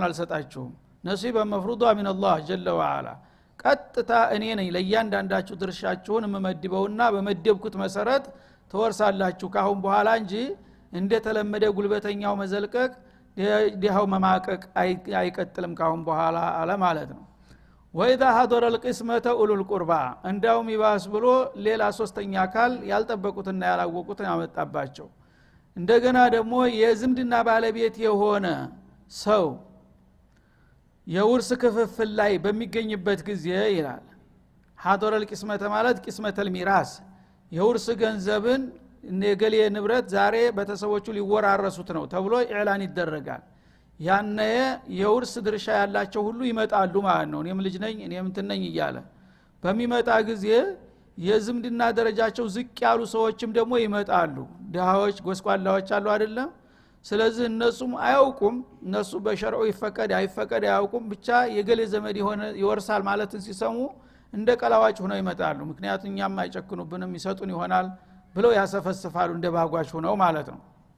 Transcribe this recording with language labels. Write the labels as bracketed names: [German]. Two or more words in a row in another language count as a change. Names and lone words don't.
[Amharic] አልሰጣችሁም [Arabic] نصيبا مفروضا من الله جل وعلا [Amharic] ቀጥታ እኔ ነኝ ለእያንዳንዳችሁ ድርሻችሁን መመድበውና በመደብኩት መሰረት ተወርሳላችሁ ካሁን በኋላ እንጂ እንደተለመደ ጉልበተኛው መዘልቀቅ ዲሃው መማቀቅ አይቀጥልም ካሁን በኋላ አለ ማለት ነው [Arabic] وإذا حضر القسمة أولو القربى [Amharic] እንዳውም ይባስ ብሎ ሌላ ሶስተኛ አካል ያልጠበቁትና ያላወቁት ያመጣባቸው እንደገና ደግሞ የዝምድና ባለቤት የሆነ ሰው የውርስ ክፍፍል ላይ በሚገኝበት ጊዜ ይላል [Arabic] حضر القسمة [Amharic] ማለት [Arabic] قسمه الميراث [Amharic] የውርስ ገንዘብን ነገሌ ንብረት ዛሬ በተሰቦቹ ሊወራረሱት ነው ተብሎ ኢዕላን ይደረጋል ያነ የውርስ ድርሻ ያላቸው ሁሉ ይመጣሉ ማለት ነው እኔም ልጅ ነኝ እኔም እንትነኝ ይያለ በሚመጣ ጊዜ የዝምድና ደረጃቸው ዝቅ ያሉ ሰዎችም ደግሞ ይመጣሉ ደሃዎች ጎስቋላዎች አሉ አይደለም ስለዚህ እነሱም አያውቁም እነሱ በሸርዑ ይፈቀድ አይፈቀድ አያውቁም ብቻ የገሌ ዘመድ የሆነ ይወርሳል ማለትን ሲሰሙ እንደ ቀላዋጭ ሆነው ይመጣሉ ምክንያቱም እኛም አይጨክኑብንም ይሰጡን ይሆናል ብለው ያሰፈስፋሉ እንደ ባጓሽ ሆነው ማለት ነው